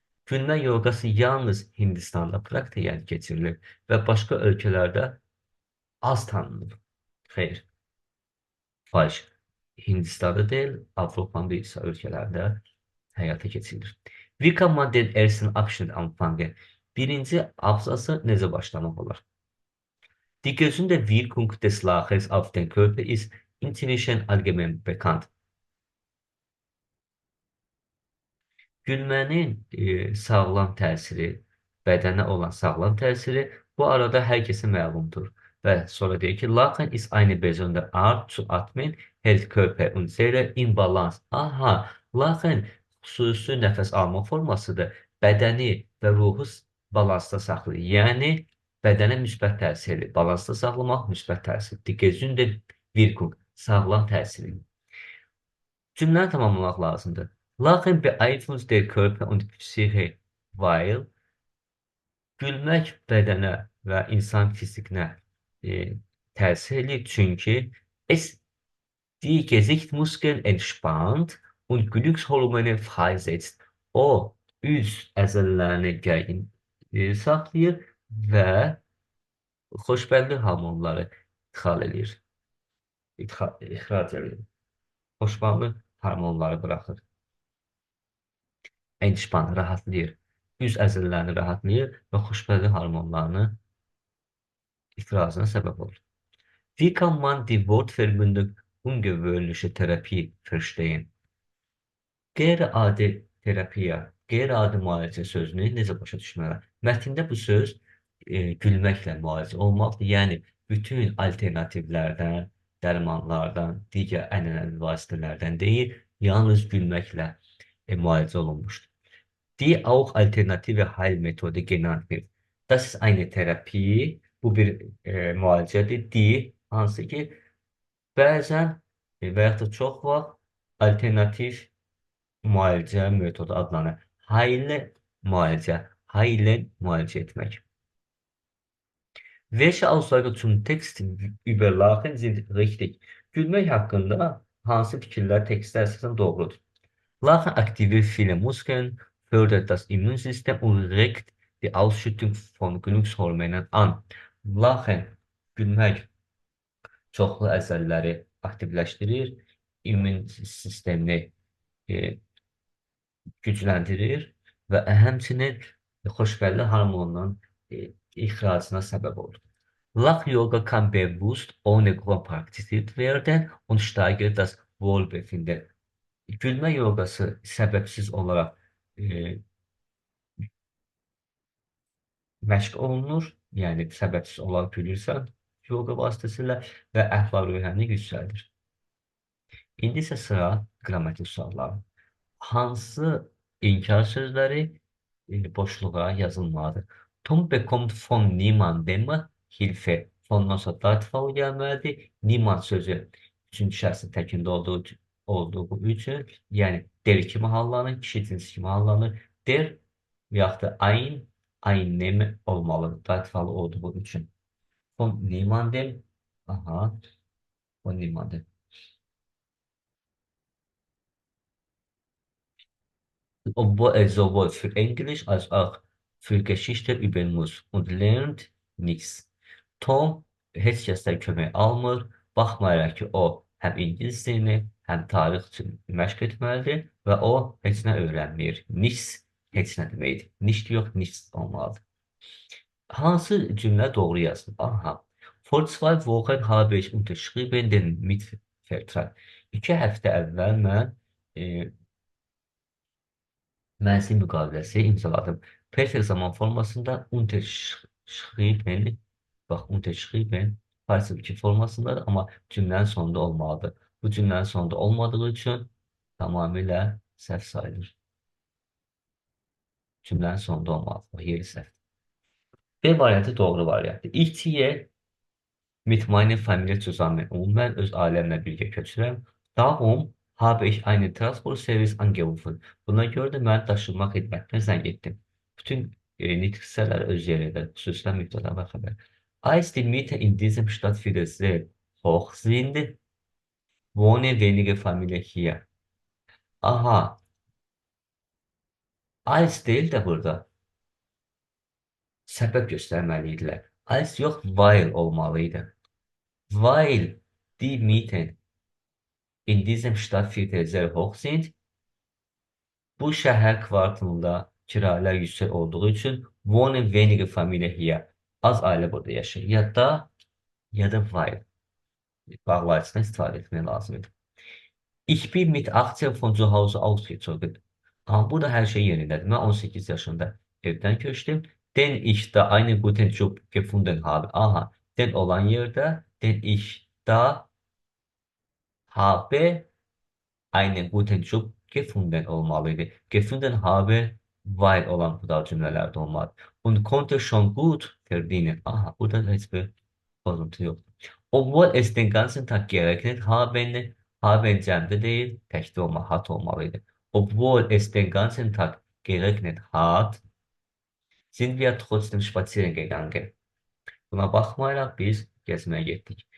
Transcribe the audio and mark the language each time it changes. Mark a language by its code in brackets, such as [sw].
[az] Gülmə yoqası yalnız Hindistanda praktikaya keçirilir və başqa ölkələrdə az tanınır. Xeyr, faiz. Hindistanda deyil, Avropanın bir isə ölkələrdə həyata keçirilir. [de] Wie kann man den ersten Abschnitt anfangen? [az] Birinci abzası necə başlamaq olar? [de] Die gesunde Wirkung des Lachens auf den Körper ist inzwischen allgemein bekannt. [az] Gülmənin sağlam təsiri, bədənə olan sağlam təsiri bu arada hər kəsə məlumdur. Və sonra deyir ki, [de] Lachen ist eine besondere Art zu atmen, hält Körper und Seele in Balance. [az] Aha, Lachen xüsusi nəfəs alma formasıdır. Bədəni və ruhu balansda saxlayır. Yəni, bədənə müsbət təsiri, balansda saxlamaq müsbət təsir. [de] Die gesunde Wirkung, [az] sağlam təsiri. Cümləni tamamlamaq lazımdır. [de] Lachen beeinflusst der Körper und Psyche, weil [az] gülmək bədənə və insan fizikinə təsir edir, çünki [de] es die Gesichtmuskeln entspannt und Glückshormone freisetzt. [az] O, üz əzələlərini gərgin saxlayır və xoşbəxtlik hormonları ixrac edir. Xoşbəxtlik hormonları buraxır. Entspann, rahatlayır. Üz əzələlərini rahatlayır və xoşbəxtlik hormonlarını ifrazına səbəb olur. [de] Wie kann man die Wortverbindung ungewöhnliche Therapie verstehen? [az] Qeyri-adi terapiya, qeyri-adi müalicə sözünü necə başa düşməli? Mətndə bu söz gülməklə müalicə olmalıdır. Yəni, bütün alternativlərdən, dərmanlardan, digər ənənəvi vasitələrdən deyil, yalnız gülməklə müalicə olunmuşdur. [de] Die auch alternative Heilmethode genannt wird. Das ist eine Therapie, [az] bu bir müalicədir. Die, hansı ki, bəzən və yaxud da çox vaxt alternativ müalicə metodu adlanır. Heilen müalicə etmək. [de] Welche Aussagen zum Text über Lachen sind richtig? [az] Gülmək haqqında hansı fikirlər tekstdə əsasən doğrudur? [de] Lachen aktiviert viele Muskeln, fördert das Immunsystem und regt die Ausschüttung von Glückshormonen an. [az] Lachen, gülmək çoxlu əzəlləri aktivləşdirir, immun sistemini gücləndirir və həmçinin xoşbəxtlik hormonunun ixracına səbəb olur. [de] Lach Yoga kann bewusst ohne Grund praktiziert werden und steigert das Wohlbefinden. [az] Gülmə yoqası səbəbsiz olaraq məşq olunur, yəni səbəbsiz olaraq gülürsən yoga vasitəsilə və əhval-ruhiyyəni yüksəldir. İndi isə sıra qrammatik sualları. Hansı inkar sözləri boşluğa yazılmalıdır? [de] Tom bekommt von niemandem Hilfe. [az] Fondan sonra dativ gəlməlidir. Niemand sözü üçüncü şəxsin təkində olduğu üçün, yəni der kimi hallanır, kişi cinsi kimi hallanır. Der və yaxud da einem olmalıdır, dativ olduğu üçün. [de] Von niemandem, aha, von niemandem. Obwohl er sowohl für Englisch als auch für Geschichte üben muss und lernt nichts. [az] Tom heç kəsdən kömək almır, baxmayaraq ki, o həm ingilis dilini, həm tarix üçün məşq etməlidir və o heç nə öyrənmir. Nichts heç nə deməkdir. Nicht yox, nichts olmalıdır. Hansı cümlə doğru yazılıb? Aha. [de] Vor 2 Wochen habe ich unterschrieben den Mietvertrag. [az] 2 həftə əvvəl mən mənzil müqaviləsi imzaladım. Perfekt zaman formasında unterschrieben, bax, unterschrieben partisip 2 formasındadır, amma cümlənin sonunda olmalıdır. Bu cümlənin sonunda olmadığı üçün tamamilə səhv sayılır. Cümlənin sonunda olmalı. O yeri səhv. B variantı doğru variantdır. [de] Ich ziehe mit meiner Familie zusammen um. [az] Mən öz ailəmlə birgə köçürəm. [de] Darum habe ich einen Transportservice angerufen. [az] Buna görə də mən daşınma xidmətinə zəng etdim. Bütün nitq hissələri öz yerində, xüsusilə mübtəda və xəbər. [de] Als die Miete in diesem Stadtviertel sehr hoch sind, wohnen wenige Familien hier. [az] Aha, als deyil də burada səbəb göstərməliydilər. [de] Als yox, weil olmalıydı. Weil die Mieten in diesem Stadtviertel sehr hoch sind, [az] bu şəhər kvartalında kiralar yüksək olduğu üçün [de] wohnen wenige Familien hier. [az] Az ailə burada yaşayır. Ya da weil. Bağlayıcıdan istifadə etmək lazımdır. [de] Ich bin mit 18 von zu Hause ausgezogen. [az] Ama burada her şey yerindədir. Mən 18 yaşında evdən köçdüm. [de] Den ich da einen guten Job gefunden habe. [az] Aha, den olan yerdə [de] den ich da habe einen guten Job gefunden [az] olmalıydı. [de] Gefunden habe weil [az] olan bu da cümlələrdə olmalı. [de] Und konnte schon gut verdienen. [az] Aha, burada heç bir bozuntu yox. [de] Obwohl es den ganzen Tag geregnet haben [az] cəmdə deyil, təkdə hat olmalıydı. [de] Obwohl es den ganzen Tag geregnet hat, sind wir trotzdem spazieren gegangen. [az] Buna baxmayaraq biz gəzməyə getdik.